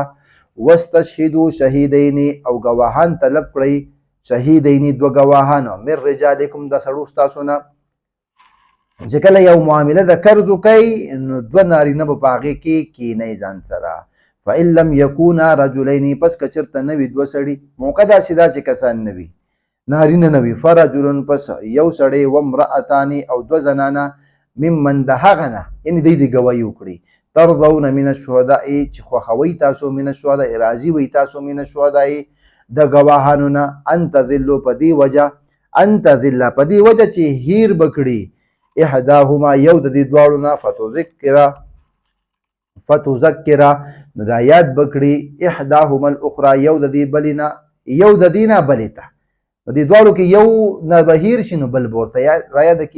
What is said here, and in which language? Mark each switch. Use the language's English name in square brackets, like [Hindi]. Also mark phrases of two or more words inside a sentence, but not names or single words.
[Arabic] واستشهدوا شهیدین [Pashto] او ګواهان طلب کړئ شهیدین دوه ګواهانو [Arabic] من رجالکم [Pashto] د سړو ستاسو نه چې کله یو معامله د قرض کوي نو دوه نارینه به په هغې کې کینئ ځان سره. [Arabic] فإن لم يكونا رجلين [Pashto] پس که چېرته نه وي دوه سړي موقع داسې دا چې کسان نه وي نارینه نه وي فرجل پس یو سړی وامرأتان او دوه زنانه ممن د هغه نه یعنې دوی دې ګواهي وکړي [Arabic] ترضون من الشهداء [Pashto] چې خوښوئ تاسو [Arabic] من الشهداء [Pashto] راضي وئ تاسو [Arabic] من الشهداء [Pashto] د ګواهانو نه [Arabic] ان تضلوا [Pashto] په دې وجه [Arabic] ان تضل [Pashto] په دې وجه چې هیر بکړي احداهما یو د دې دواړو نه فتذکره نو دا یاد بکړي [Arabic] احداهما الاخرى [Pashto] یو د دې بلې نه یو د دې نه بلې ته په دې دواړو کې یو نه به هیر شي نو بل به ورته رایاده کړي.